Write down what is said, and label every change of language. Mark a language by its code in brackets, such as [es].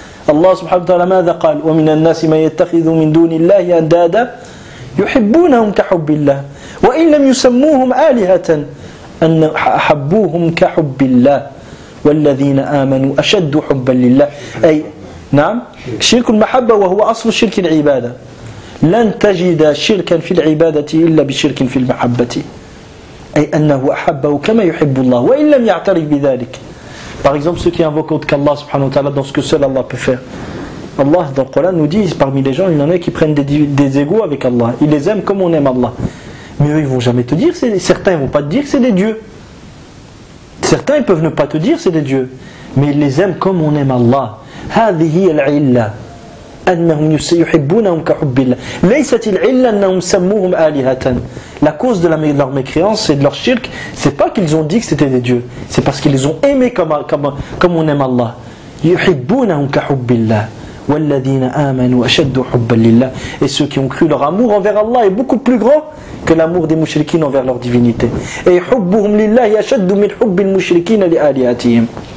[ar] Allah subhanahu wa ta'ala ماذا قال ومن الناس من يتخذ من دون الله أندادا يحبونهم كحب الله وإن لم يسموهم آلهة أن أحبوهم كحب الله والذين آمنوا أشد حبا لله أي نعم شرك المحبة وهو أصل شرك العبادة لن تجد شركا في العبادة إلا بشرك في المحبة أي أنه أحبه كما يحب الله وإن لم يعترف بذلك. [fr] Par exemple, ceux qui invoquent autre qu'Allah subhanahu wa ta'ala dans ce que seul Allah peut faire. Allah dans le Coran nous dit, parmi les gens, il y en a qui prennent des égaux avec Allah. Ils les aiment comme on aime Allah. Mais eux, ils ne vont jamais te dire, certains ne vont pas te dire que c'est des dieux. Certains, ils peuvent ne pas te dire que c'est des dieux. Mais ils les aiment comme on aime Allah. [ar] هذه العلة أنهم يحبونهم كحب الله ليست العلة أنهم سموهم آلهة. [fr] La cause de leur mécréance et de leur shirk, c'est pas qu'ils ont dit que c'était des dieux, c'est parce qu'ils les ont aimés comme on aime Allah. [ar] يحبونهم كحب الله والذين آمنوا أشد حبا لله. [fr] Et ceux qui ont cru, leur amour envers Allah est beaucoup plus grand que l'amour des mouchriquins envers leur divinité. Et [ar] حبهم لله أشد من حب المشركين لآلهتهم.